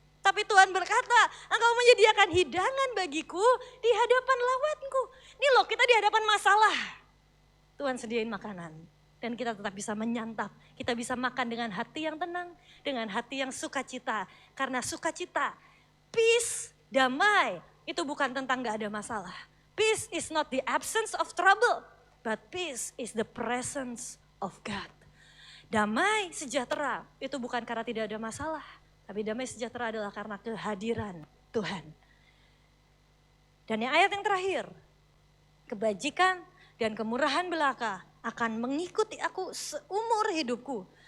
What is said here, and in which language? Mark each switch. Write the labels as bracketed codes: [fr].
[id] Tapi Tuhan berkata, engkau menyediakan hidangan bagiku di hadapan lawanku. Ini loh, kita di hadapan masalah. Tuhan sediain makanan. Dan kita tetap bisa menyantap. Kita bisa makan dengan hati yang tenang. Dengan hati yang sukacita. Karena sukacita, peace, damai. Itu bukan tentang gak ada masalah. [en] Peace is not the absence of trouble. But peace is the presence of God. [id] Damai sejahtera itu bukan karena tidak ada masalah. Tapi damai sejahtera adalah karena kehadiran Tuhan. Dan yang ayat yang terakhir. Kebajikan dan kemurahan belaka akan mengikuti aku seumur hidupku.